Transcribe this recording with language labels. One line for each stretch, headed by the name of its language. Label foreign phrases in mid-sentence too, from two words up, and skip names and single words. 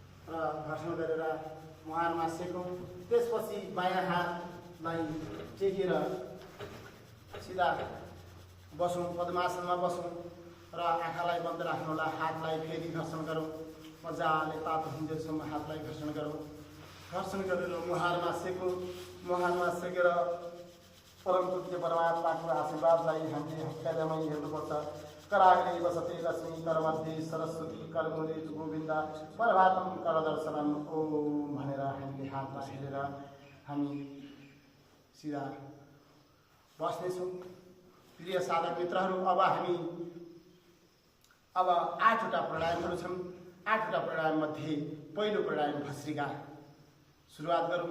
Nepali: र घर्षण गरेर मुहारमा सेकौँ। त्यसपछि बायाँ हातलाई टेकेर सिधा बसौँ, पद्मासनमा बसौँ र आँखालाई बन्द राख्नु होला। हातलाई फेरि घर्षण गरौँ, मजाले तातो हुन्जेलसम्म हातलाई घर्षण गरौँ। घर्षण गरेर मुहारमा सेकौँ। मुहारमा सेकेर परम पूज्य परमात्माको आशीर्वादलाई हामीले हत्यादामै हेर्नुपर्छ।
Sanskrit: कराग्रे वसते लक्ष्मी, करमध्ये सरस्वती, करमुले गोविन्द, प्रभातम करदर्शनम ओम
Nepali: भनेर हामीले हातमा हेरेर हामी सिधा बस्नेछौँ। प्रिय साधक मित्रहरू, अब 8वटा प्राणायामहरू छन्। 8वटा प्राणायाममध्ये पहिलो प्राणायाम भस्त्रिका सुरुवात गरौँ।